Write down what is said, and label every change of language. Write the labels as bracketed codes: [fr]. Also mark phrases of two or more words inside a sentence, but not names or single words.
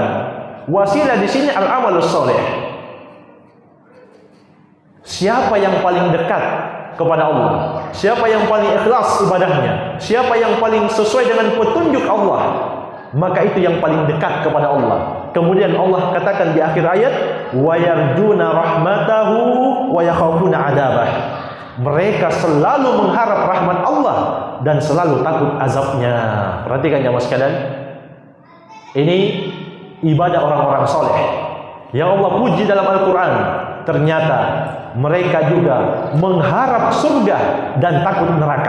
[id] Wasilah di sini [ar] العمل الصالح. [id] Siapa yang paling dekat kepada Allah? Siapa yang paling ikhlas ibadahnya? Siapa yang paling sesuai dengan petunjuk Allah? Maka itu yang paling dekat kepada Allah. Kemudian Allah katakan di akhir ayat, [ar] ويرجون رحمته ويخافون عذابه. [id] Mereka selalu mengharap rahmat Allah dan selalu takut azabnya. Perhatikan jemaah sekalian, ini ibadah orang-orang soleh yang Allah puji dalam Al-Quran. Ternyata mereka juga mengharap surga dan takut neraka.